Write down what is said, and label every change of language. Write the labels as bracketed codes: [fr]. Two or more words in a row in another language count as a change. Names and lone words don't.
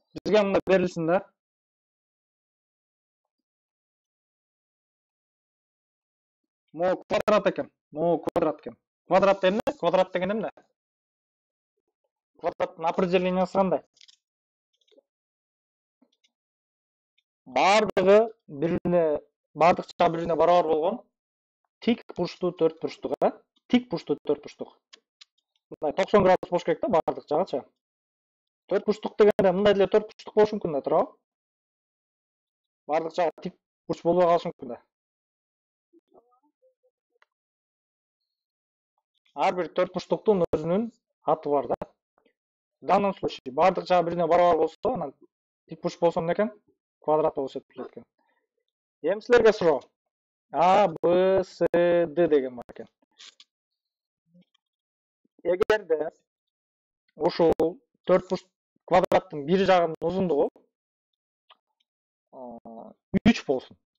[ky] Сізге мына берілсін да. Мо квадрат екен. Мо квадрат екен. Квадрат эмне? Квадрат деген эмне? Квадраттын определениясы кандай? Бардығы бирине, бардық жағы бирине барабар болгон тик бурчтуу төрт бурчтук, тик бурчтуу төрт бурчтук. Мындай 90 градус болуш керек да бардық жагычы. Төрт бурчтук дегенде мындай деле төрт бурчтук болушу мүмкүн да, туурабы? Бардық жагы тик бурч болбой калышы мүмкүн да. Ар бир төрт бурчтуктун өзүнүн аты бар да. [ru] В данном случае [ky] бардық жағы бирине барабар болсо, анан тик бурч болсо эмне экен? Квадрат болуп эсептелет экен. Эми силерге суроо. А, Б, С, Д деген бар экен. Эгерде ушул төрт бурч квадраттын бир жагынын узундугу 3 болсун.